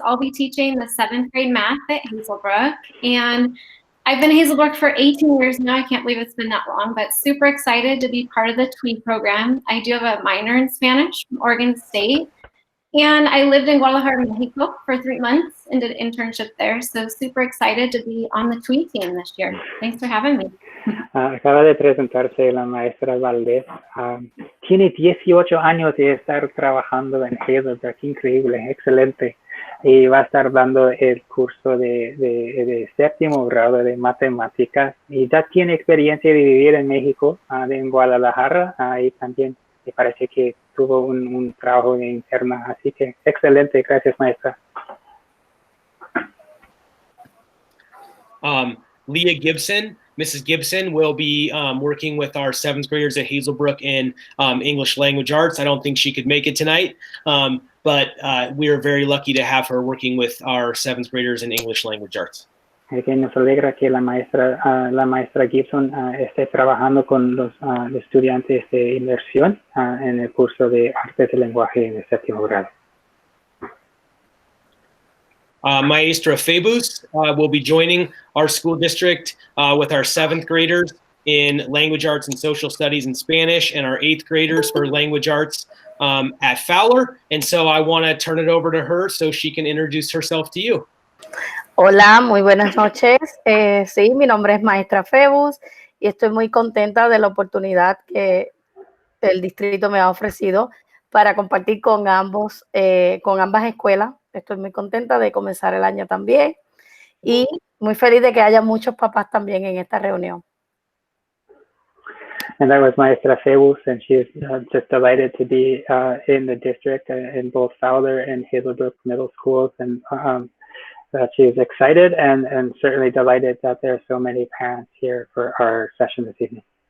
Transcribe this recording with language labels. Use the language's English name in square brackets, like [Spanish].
[English] I'll be teaching the 7th grade math at Hazelbrook. And I've been at Hazelbrook for 18 years now. I can't believe it's been that long, but super excited to be part of the TWI program. I do have a minor in Spanish from Oregon State. And I lived in Guadalajara, Mexico for 3 months and did an internship there. So super excited to be on the TWI team this year. Thanks for having me. [Spanish] Acaba de presentarse la maestra Valdez. Tiene 18 años de estar trabajando en Heidelberg, increíble, excelente. Y va a estar dando el curso de séptimo grado de matemáticas. Y ya tiene experiencia de vivir en México, en Guadalajara, y también me parece que tuvo un trabajo de interna. Así que excelente, gracias maestra. [English] Leah Gibson. Mrs. Gibson will be working with our 7th graders at Hazelbrook in English Language Arts. I don't think she could make it tonight, but we are very lucky to have her working with our 7th graders in English Language Arts. [Spanish] Nos alegra que la maestra Gibson esté trabajando con los estudiantes de inmersión en el curso de Artes del Lenguaje en el 7º grado. [English] Maestra Febus will be joining our school district with our 7th graders in Language Arts and Social Studies in Spanish and our 8th graders for Language Arts at Fowler. And so I want to turn it over to her so she can introduce herself to you. [Spanish] Hola, muy buenas noches. Sí, mi nombre es Maestra Febus y estoy muy contenta de la oportunidad que el distrito me ha ofrecido para compartir con ambas escuelas. Estoy muy contenta de comenzar el año también y muy feliz de que haya muchos papás también en esta reunión. [English] And that was Maestra Febus, and she is just delighted to be in the district in both Fowler and Hazelbrook middle schools, and that she is excited and certainly delighted that there are so many parents here for our session this evening.